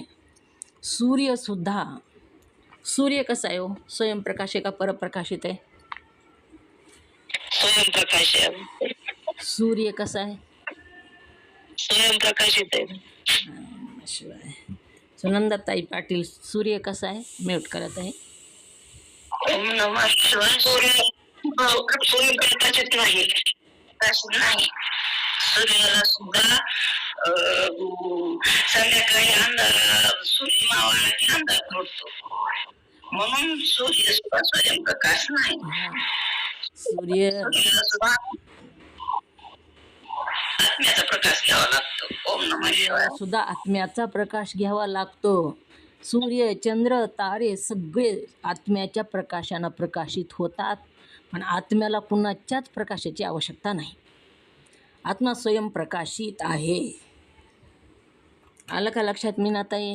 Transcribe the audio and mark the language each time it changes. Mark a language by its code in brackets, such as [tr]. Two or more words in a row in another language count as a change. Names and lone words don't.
[mr] सूर्यसुद्धा, सूर्य कसा आहे हो? स्वयंप्रकाश आहे का परप्रकाशित आहे? स्वयंप्रकाश आहे. सूर्य कसा आहे? स्वयंप्रकाशित आहे. शिवाय. सुनंदाताई पाटील, सूर्य कसा आहे? म्यूट करत आहे. [sa] ओम नमः शिवाय. [mr] सूर्यप्रकाशित नाही, सूर्याला सुद्धा संध्याकाळी अंधार, सूर्य मावळला की अंधार पडतो, म्हणून सूर्य सुद्धा स्वयंप्रकाश नाही. सूर्य सुद्धा आत्म्याचा प्रकाश घ्यावा लागतो. [sa] ओम नमः शिवाय. [mr] सुद्धा आत्म्याचा प्रकाश घ्यावा लागतो. सूर्य, चंद्र, तारे सगळे आत्म्याच्या प्रकाशानं प्रकाशित होतात, पण आत्म्याला कुणाच्याच प्रकाशाची आवश्यकता नाही. आत्मा स्वयंप्रकाशित आहे. आलं का लक्षात मीनाताई?